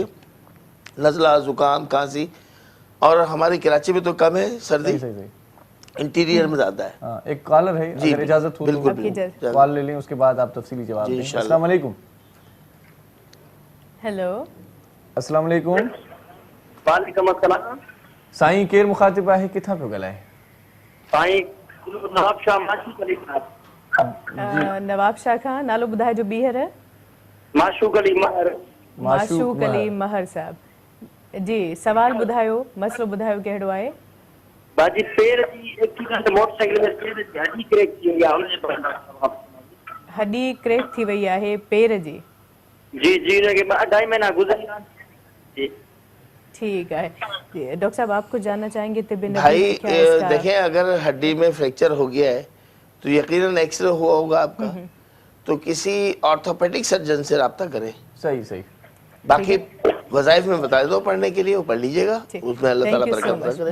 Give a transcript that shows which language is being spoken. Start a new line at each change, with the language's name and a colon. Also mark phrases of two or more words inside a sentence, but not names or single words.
Urdu: نزلہ, زکام, کھانسی, اور ہماری کراچی میں تو کم ہے سردی, انٹیریئر میں زیادہ ہے. ایک کالر ہے, اگر اجازت ہو تو کال لے لیں, اس کے بعد آپ تفصیلی جواب دیں. السلام علیکم. ہیلو. السلام علیکم. وعلیکم السلام.
Sindhi: سائیں کیر مخاطب ہے, کتھاں پہ گلائیں؟ नवाब शाह माशूक अली साहब। नवाब शाह खां नालो ॿुधाए जो ॿीहर। माशूक अली महर। माशूक अली महर साहब जी, सवाल ॿुधायो, मसलो ॿुधायो कहिड़ो आहे? बाजी पैर जी एक्सीडेंट मोटरसाइकिल में पैर जी हड्डी क्रैक थी वई आहे, हुनजे बारे हड्डी क्रैक थी वई आहे पैर जी? जी जी, हुनखे 2.5 महीना गुज़रिया जी।
Urdu: ٹھیک ہے ڈاکٹر صاحب، آپ کو جاننا چاہیں گے طبی بھائی دیکھیں، اگر ہڈی میں فریکچر ہو گیا ہے تو یقیناً ایکسرے ہوا ہوگا آپ کا، تو کسی
English: orthopaedic surgeon
Urdu: سے رابطہ کریں. صحیح صحیح. باقی وظائف میں بتا دو پڑھنے کے لیے، وہ پڑھ لیجیے گا، اس میں اللہ تعالیٰ برکت کرے گا.